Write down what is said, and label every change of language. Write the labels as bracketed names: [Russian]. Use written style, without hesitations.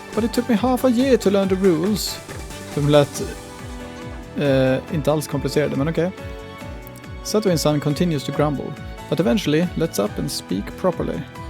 [English] But it took me half a year to learn the rules. [Swedish] De lät inte alls komplicerade, men okej. [English] Satoin-san continues to grumble, but eventually lets up and speaks properly.